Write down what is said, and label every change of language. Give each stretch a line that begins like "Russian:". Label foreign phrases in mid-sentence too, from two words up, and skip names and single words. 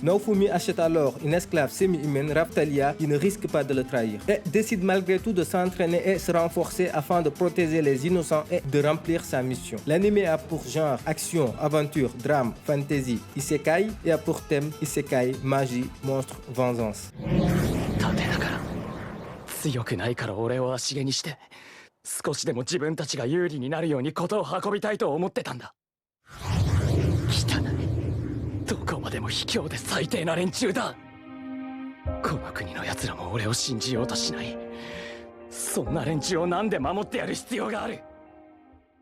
French: Naofumi achète alors une esclave semi-humaine, Raftalia, qui ne risque pas de le trahir et décide malgré tout de s'entraîner et se renforcer afin de protéger les innocents et de remplir sa mission. L'anime a pour genre action, aventure, drame, fantasy, isekai et a pour thème isekai, magie, monstre, vengeance.
Japanese: 盾だから強くないから俺を足毛にして少しでも自分たちが有利になるように事を運びたいと思ってたんだ。汚い、どこまでも卑怯で最低な連中だ。この国の奴らも俺を信じようとしない。そんな連中をなんで守ってやる必要がある。